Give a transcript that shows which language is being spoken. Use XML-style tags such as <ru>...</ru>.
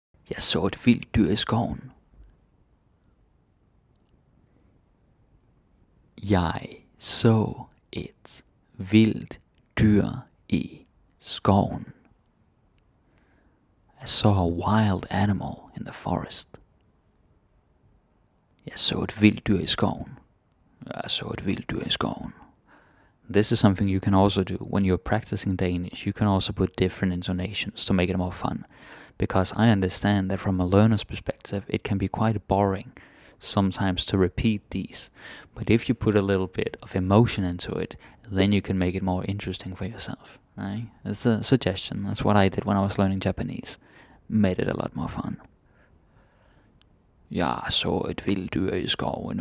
<da>Jeg så et vildt dyr i skoven. Jeg så et vildt dyr i skoven.</da> <en>I saw a wild animal in the forest.</en> <da>Jeg så et vildt dyr i skoven. Jeg så et vildt dyr i skoven.</da> <en>This is something you can also do when you're practicing Danish. You can also put different intonations to make it more fun. Because I understand that from a learner's perspective, it can be quite boring sometimes to repeat these. But if you put a little bit of emotion into it, then you can make it more interesting for yourself. Right? It's a suggestion. That's what I did when I was learning Japanese. Made it a lot more fun.</en> <da>Jeg så et vildt dyr i skoven.</da>